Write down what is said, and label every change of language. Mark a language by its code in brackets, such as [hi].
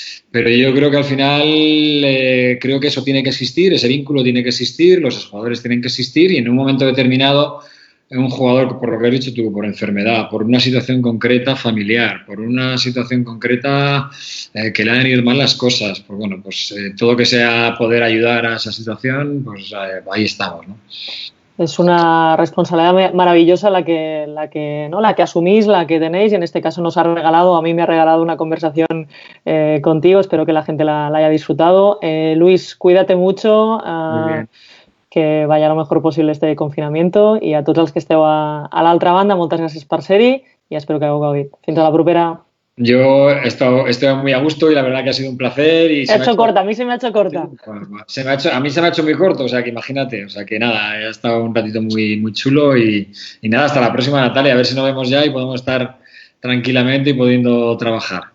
[es] Pero yo creo que al final creo que eso tiene que existir, ese vínculo tiene que existir, los jugadores tienen que existir y en un momento determinado un jugador, por lo que has dicho tú, por enfermedad, por una situación concreta familiar, por una situación concreta que le han ido mal las cosas, pues bueno, pues todo que sea poder ayudar a esa situación, pues ahí estamos, ¿no? Es una responsabilidad maravillosa la que asumís, la que tenéis, y en este caso nos ha regalado, a mí me ha regalado una conversación contigo, espero que la gente la haya disfrutado. Luis, cuídate mucho, que vaya lo mejor posible este confinamiento, [ca] i a tots els que esteu a l'altra banda, moltes gràcies per ser-hi i espero que hagueu gaudit. Fins a la propera. [es] Yo estoy muy a gusto y la verdad que ha sido un placer. Y corta, a mí se me ha hecho corta. A mí se me ha hecho muy corto, o sea que imagínate, o sea que nada, ha estado un ratito muy, muy chulo y nada, hasta la próxima, Natalia, a ver si nos vemos ya y podemos estar tranquilamente y pudiendo trabajar.